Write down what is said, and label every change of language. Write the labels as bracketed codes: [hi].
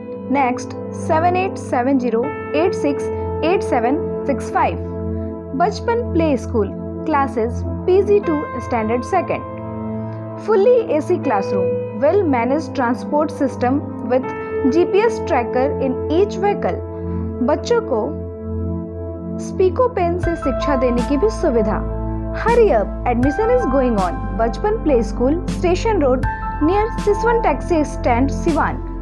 [en] Next 7870868765. Bachpan Play School, classes PG to Standard 2nd. Fully AC classroom, well managed transport system with GPS tracker in each vehicle. [hi] बच्चों को स्पीको pen से शिक्षा देने की भी सुविधा। [en] Hurry up, admission is going on. Bachpan Play School, Station Road, near Siswan Taxi Stand, Siwan.